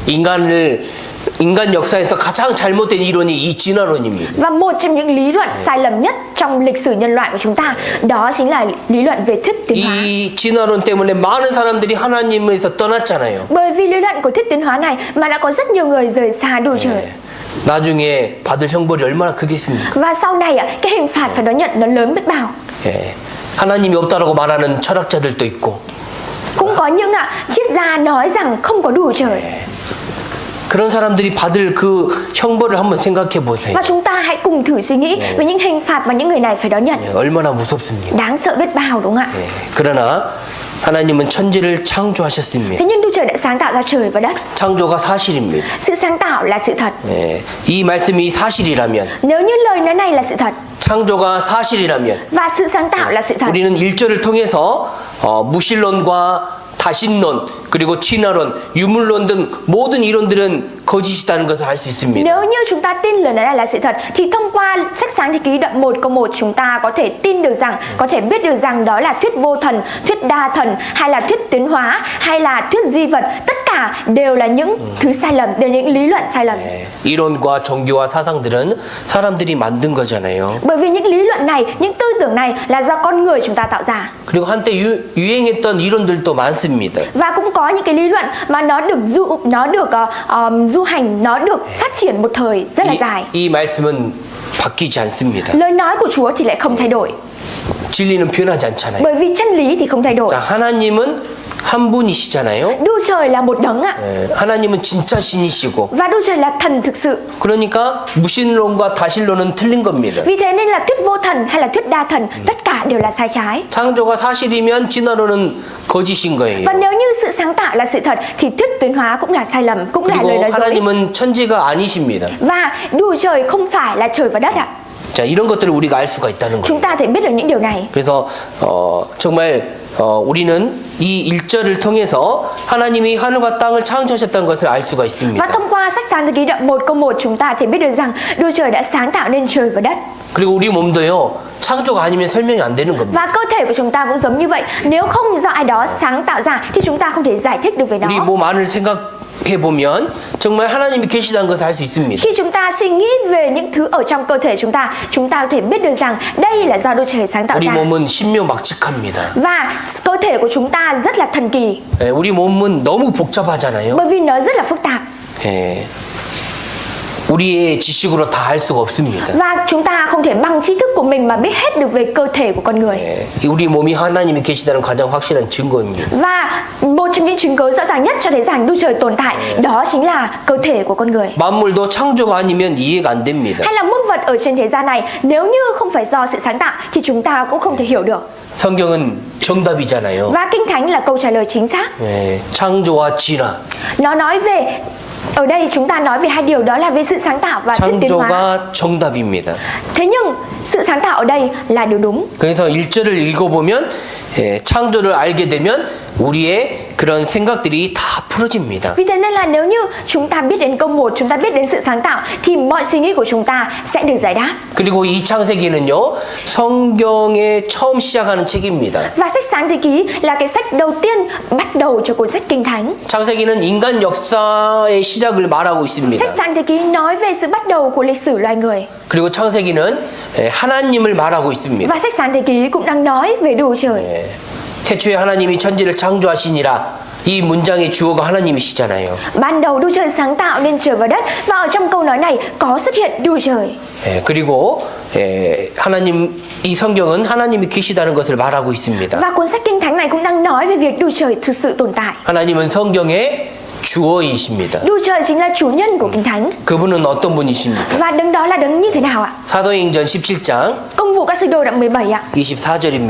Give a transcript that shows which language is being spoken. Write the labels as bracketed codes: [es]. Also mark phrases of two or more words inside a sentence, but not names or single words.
[ko] 인간 역사에서 가장 잘못된 이론이 이 진화론입니다. [vi] Và một trong những lý luận sai lầm nhất trong lịch sử nhân loại của chúng ta đó chính là lý luận về thuyết tiến hóa. [ko] 이 진화론 때문에 많은 사람들이 하나님에서 떠났잖아요. [vi] Bởi vì lý luận của thuyết tiến hóa này mà đã có rất nhiều người rời xa đuổi trời. [ko] 나중에 받을 형벌이 얼마나 크겠습니까? [vi] Và sau này cái hình phạt phải đón nhận nó lớn biết bao. [ko] 하나님이 없다라고 말하는 철학자들도 있고. [vi] Cũng có những triết gia nói rằng không có đủ trời. [ko] 그런 사람들이 받을 그 형벌을 한번 생각해 보세요. [vi] Và chúng ta hãy cùng thử suy nghĩ về những hình phạt mà những người này phải đón nhận. [ko] 얼마나 무섭습니까? [vi] Đáng sợ biết bao đúng không ạ? [ko] 그러나 하나님은 천지를 창조하셨습니다. [vi] Thế nhưng Đức Trời đã sáng tạo ra trời và đất. [ko] 창조가 사실입니다. [vi] Sự sáng tạo là sự thật. [ko] 이 말씀이 사실이라면, [vi] Nếu như lời nói này là sự thật [ko] 창조가 사실이라면, [vi] và sự sáng tạo là sự thật, [ko] 우리는 일절을 통해서 무신론과 다신론 그리고 친화론, 유물론 등 모든 이론들은 거짓이라는 것을 알 수 있습니다. [vi] nếu như chúng ta tin lời nói này là sự thật thì thông qua sách Sáng Thế Ký đoạn 1 câu 1 chúng ta có thể tin được rằng, có thể biết được rằng đó là thuyết vô thần, thuyết đa thần hay là thuyết tiến hóa hay là thuyết duy vật, tất cả đều là những thứ sai lầm, đều là những lý luận sai lầm. [ko] 이론과 종교와 사상들은 사람들이 만든 거잖아요. [vi] Bởi vì những lý luận này, những tư tưởng này là do con người chúng ta tạo ra. [ko] 그리고 한때 유행했던 이론들도 많습니다. [vi] Và cũng có những cái lý luận mà nó được du hành, nó được phát triển một thời rất là dài. [ko] 이 말씀은 바뀌지 않습니다. [vi] Lời nói của Chúa thì lại không thay đổi. [ko] 진리는 변하지 않잖아요. [vi] Bởi vì chân lý thì không thay đổi. [ko] 자, 하나님은 한 분이시잖아요. [vi] Đức Trời là một đấng ạ. [ko] 하나님은 진짜 신이시고. [vi] Và Đức Trời là thần thực sự. [ko] 그러니까 무신론과 다신론은 틀린 겁니다. [vi] Vì thế nên là thuyết vô thần hay là thuyết đa thần, tất cả đều là sai trái. [ko] 창조가 사실이면 진화론은 거짓인 거예요. [vi] Và nếu như sự sáng tạo là sự thật thì thuyết tiến hóa cũng là sai lầm, cũng là lời [ko] 그리고 [vi] nói dối. [ko] 하나님은 천지가 아니십니다. [vi] Và Đức Trời không phải là trời và đất ạ. [ko] 자, 이런 것들을 우리가 알 수가 있다는 거예요. [vi] Chúng ta thể biết được những điều này. [ko] 그래서 정말 우리는 이 일절을 통해서 하나님이 하늘과 땅을 창조하셨다는 것을 알 수가 [vi] Và [ko] 있습니다. [vi] thông qua sách Sáng Thế Ký đoạn 1 câu 1 chúng ta thể biết được rằng Đức Trời đã sáng tạo nên trời và đất. [ko] 그리고 우리 몸도요, 창조가 아니면 설명이 안 되는 겁니다. [vi] Và cơ thể của chúng ta cũng giống như vậy. Nếu không do ai đó sáng tạo ra thì chúng ta không thể giải thích được về nó. [ko] 우리 몸 안을 생각해 보면 정말 하나님이 계시다는 것을 알 수 있습니다. [vi] Khi chúng ta suy nghĩ về những thứ ở trong cơ thể chúng ta có thể biết được rằng đây là do Đức Trời sáng tạo [ko] 우리 [vi] ra. [ko] 몸은 신묘막측합니다. [vi] Và cơ thể của chúng ta rất là thần kỳ. [ko] 우리 몸은 너무 복잡하잖아요. [vi] Bởi vì nó rất là phức tạp. [ko] 우리의 지식으로 다 알 수가 없습니다. [vi] Và chúng ta không thể bằng trí thức của mình mà biết hết được về cơ thể của con người. [ko] 우리 몸이 하나님이 계시다는 가장 확실한 증거입니다. [vi] Và một trong những chứng cứ rõ ràng nhất cho thấy rằng Đức Trời tồn tại đó chính là cơ thể của con người. [ko] 만물도 창조가 아니면 이해가 안 됩니다. [vi] Hay là muôn vật ở trên thế gian này nếu như không phải do sự sáng tạo thì chúng ta cũng không thể hiểu được. [ko] 성경은 정답이잖아요. [vi] Và Kinh Thánh là câu trả lời chính xác. [ko] 창조와 진화. [vi] Nó nói về, ở đây chúng ta nói về hai điều, đó là về sự sáng tạo và thuyết tiến hóa. [ko] 창조가 정답입니다. [vi] Thế nhưng sự sáng tạo ở đây là điều đúng. [ko] 그래서 1절을 읽어보면 창조를 알게 되면 우리의 그런 생각들이 다 풀어집니다. [vi] Vì thế nên là nếu như chúng ta biết đến câu 1, chúng ta biết đến sự sáng tạo thì mọi suy nghĩ của chúng ta sẽ được giải đáp. [ko] 그리고 이 창세기는요, 성경에 처음 시작하는 책입니다. [vi] Và sách Sáng Thế Ký là cái sách đầu tiên bắt đầu cho cuốn sách Kinh Thánh. [ko] 창세기는 인간 역사의 시작을 말하고 있습니다. [vi] Sách Sáng Thế Ký nói về sự bắt đầu của lịch sử loài người. [ko] 그리고 창세기는 하나님을 말하고 있습니다. [vi] Và sách Sáng Thế Ký cũng đang nói về Đức Chúa Trời. [ko] 태초에 하나님이 천지를 창조하시니라. 이 문장의 주어가 하나님이시잖아요. [vi] Ban đầu Đức Chúa Trời sáng tạo nên trời và đất, và ở trong câu nói này có xuất hiện Đức Chúa Trời. [ko] 그리고 하나님 이 성경은 하나님이 계시다는 것을 말하고 있습니다. [vi] Và cuốn sách Kinh Thánh này cũng đang nói về việc Đức Chúa Trời thực sự tồn tại. [ko] 하나님은 성경의 주어이십니다. [vi] Đức Chúa Trời chính là chủ nhân của Kinh Thánh. [ko] 그분은 어떤 분이십니까? [vi] Và đấng đó là đấng như thế nào ạ? [ko] 사도행전 17장 [vi] Công vụ các sứ đồ đoạn 17 ạ. [ko] 24절입니다.